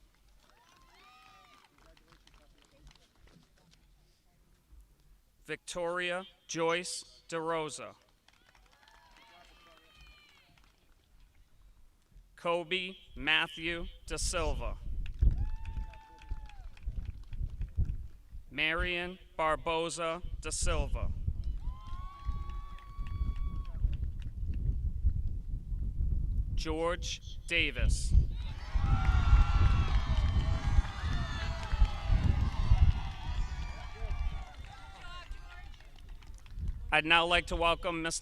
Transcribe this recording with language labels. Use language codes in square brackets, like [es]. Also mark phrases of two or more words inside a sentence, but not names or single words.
[en] Victoria Joyce DeRosa. Kobe Matthew Da Silva. Marion Barboza Da Silva. George Davis. I'd now like to welcome Mr.